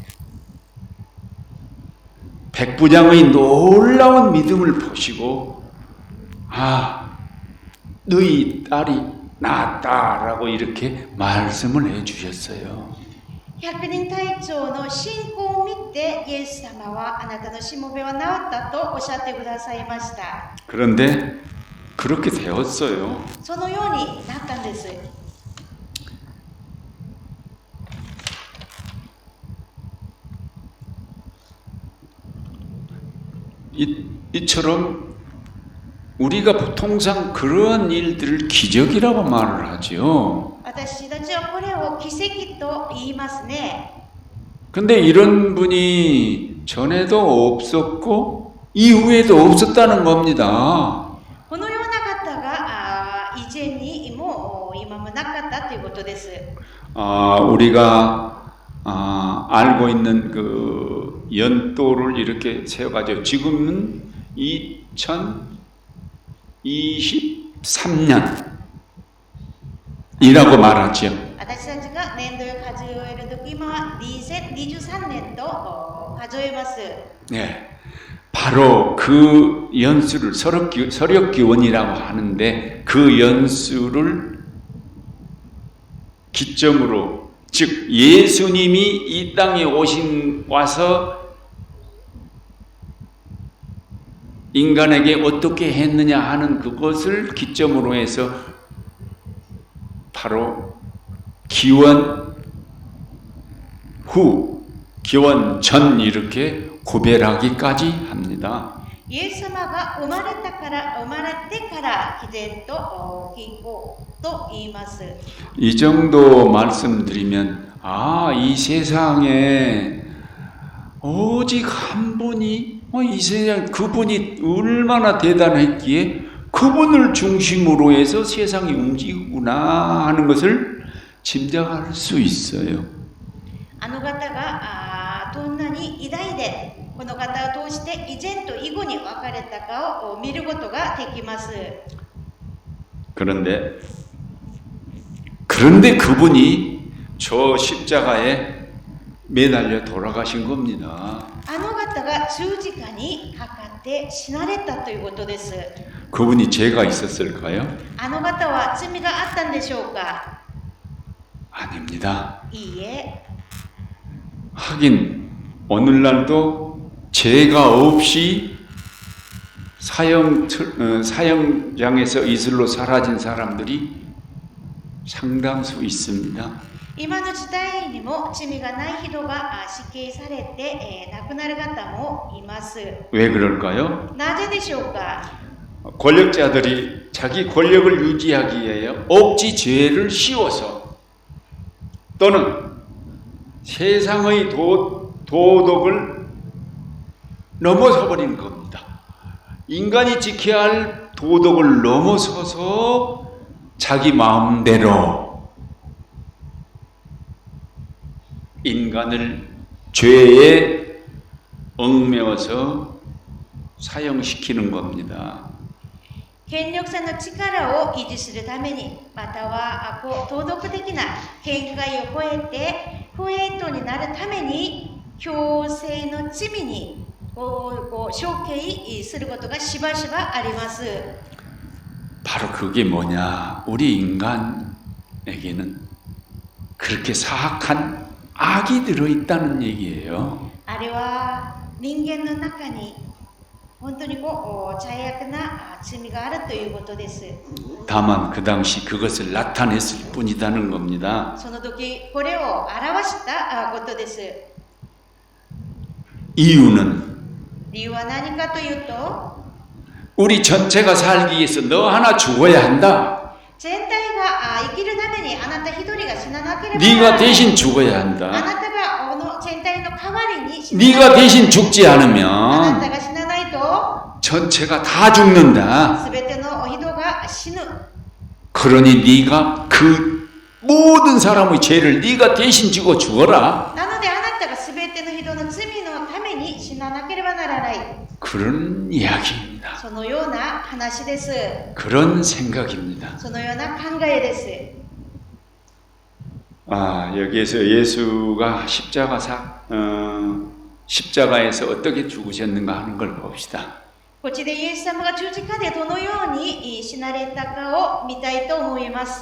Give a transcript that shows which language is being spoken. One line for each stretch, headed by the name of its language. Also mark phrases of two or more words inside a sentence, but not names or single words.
Korean: 백부장의 놀라운 믿음을 보시고 아, 너희 딸이 낫다라고 이렇게 말씀을 해주셨어요.
Japanese: 百人隊長の信仰を見て、イエス様はあなたのしもべは治ったとおっしゃってくださいました。
Korean: 그런데 그렇게 되었어요.
Japanese: そのようになったんです。
Korean: 이처럼 우리가 통상 그런 일들을 기적이라고 말을 하죠.
Japanese: 私たちはこれを奇跡と言いますね。
Korean: 근데 이런 분이 전에도 없었고 이후에도 없었다는 겁니다.
Japanese: このような方が以前にも今もなかったということです。
Korean: 우리가 알고 있는 그 연도를 이렇게 세워가지고 지금은 2023년이라고 말하죠.
Japanese: 私たちが年度を数えるとき、今は2023年と数えます。
Korean: 네, 바로 그 연수를 서력기원이라고 하는데 그 연수를 기점으로 즉 예수님이 이 땅에 와서 인간에게 어떻게 했느냐 하는 그것을 기점으로 해서 바로 기원 후, 기원 전 이렇게 구별하기까지 합니다.
Japanese: イエス様が生まれてから毅然と均衡と言います。
Korean: 이 정도 말씀드리면 이 세상에 오직 한 분이 이 세상 그분이 얼마나 대단했기에 그분을 중심으로 해서 세상이 움직이구나 하는 것을 짐작할 수 있어요.
Japanese: あの方がどんなに偉大で、この方を通して以前と以後に分かれたかを見ることができます。
Korean: 그런데 그분이 저 십자가에 매달려 돌아가신 겁니다.
Japanese: あの方が十字架にかかって死なれたということです。
Korean: 그분이 죄가 있었을까요?
Japanese: あの方は罪があったんでしょうか？
Korean: 아닙니다.
Japanese: いいえ。
Korean: 하긴 오늘날도 죄가 없이 사형장에서 이슬로 사라진 사람들이 상당수 있습니다.
Japanese: 今の時代にも罪がない人が死刑されて、亡くなる方もいます。
Korean: 왜 그럴까요?
Japanese: なぜでしょうか？
Korean: 권력자들이 자기 권력을 유지하기 위해 억지 죄를 씌워서 또는 세상의 도덕을 넘어서 버리는 겁니다. 인간이 지켜야 할 도덕을 넘어서서 자기 마음대로 인간을 죄에 얽매어서 사형시키는 겁니다.
Japanese: 権力者の力を維持するために、または道徳的な見解を超えて不平等になるために強制の罪に承継することがしばしばあります。
Korean: 바로 그게 뭐냐? 우리 인간에게는 그렇게 사악한 악이 들어있다는 얘기예요.
Japanese: あれは人間の中に本当に罪悪な罪があるということです。
Korean: 다만 그 당시 그것을 나타냈을 뿐이라는 겁니다.
Japanese: その時これを表したことです。
Korean: 이유는
Japanese: 理由は何かというと、
Korean: 우리 전체가 살기 위해서 너 하나 죽어야 한다.
Japanese: 全体が生きるためにあなた一人が死ななければなら
Korean: 네가
Japanese: ない。
Korean: 대신 죽어야
Japanese: あ
Korean: 한다.
Japanese: なたがこの全体の代わりに死ななけれ
Korean: 네가
Japanese: ば
Korean: 대신 죽지
Japanese: あな
Korean: 않으면
Japanese: たが死なないと
Korean: 전체가 다 죽는다.
Japanese: すべての人が死ぬ。
Korean: 그러니 네가 그 모든 사람의 죄를 네가 대신 지고 죽어라.
Japanese: なのであなたがすべての人の罪のために死ななければならない。
Korean: 그런 이야기입니다.
Japanese: そのような話です。
Korean: 그런 생각입니다.
Japanese: そのような考えです。
Korean: 여기에서 예수가 십자가에서 어떻게 죽으셨는가 하는 걸 봅시다.
Japanese: こっちでイエス様が十字架でどのように死なれたかを見たいと思います。